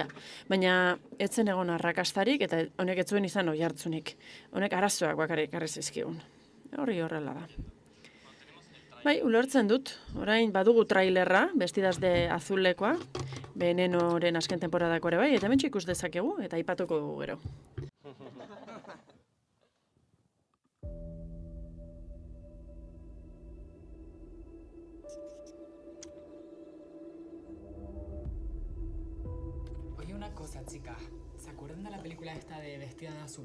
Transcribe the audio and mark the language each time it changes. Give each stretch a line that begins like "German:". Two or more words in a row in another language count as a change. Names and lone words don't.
Basque: Baina ez zen egon arrakastarik, eta honek ez zuen izan oihartzunik. Honek arazoak bakarrik ekarri zizkigun. Hori horrela da. Bai, ulertzen dut, orain badugu trailerra, Vestidas de Azulekoa, Venenoren azken temporadako ere bai, eta hemen ikus dezakegu, eta aipatuko dugu gero.
Spanish: Oye, una cosa, chica. ¿Se acuerdan de la película esta de Vestida de Azul?